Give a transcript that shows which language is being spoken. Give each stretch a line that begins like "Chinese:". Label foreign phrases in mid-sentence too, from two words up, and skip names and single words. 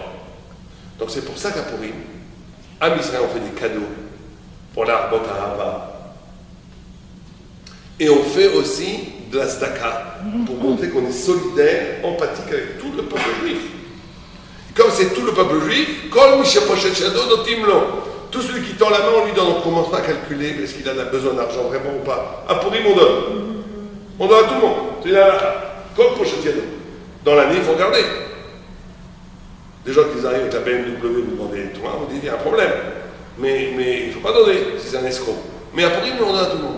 French: Donc c'est pour ça qu'à Purim,
Hebrew: עם ישראל,
French: on fait des cadeaux pour l'
Hebrew: להרבות אהבה.
French: Et on fait aussi de la tzedaka pour montrer qu'on est solidaire, empathique avec tout le peuple juif. Et comme c'est tout le peuple juif,
Hebrew: כל מי שפושט ידו נותנים לו.
French: tout celui qui tend la main, on lui donne, on commence pas à calculer est-ce qu'il en a besoin d'argent vraiment ou pas. À Purim, on donne. On donne à tout le monde. C'est là, comme pour Chetiano. Dans l'année, il faut regarder. Des gens qui arrivent avec la BMW, vous demandez toi, vous dites il y a un problème. Mais il ne faut pas donner si c'est un escroc. Mais à Purim, on donne à tout le monde.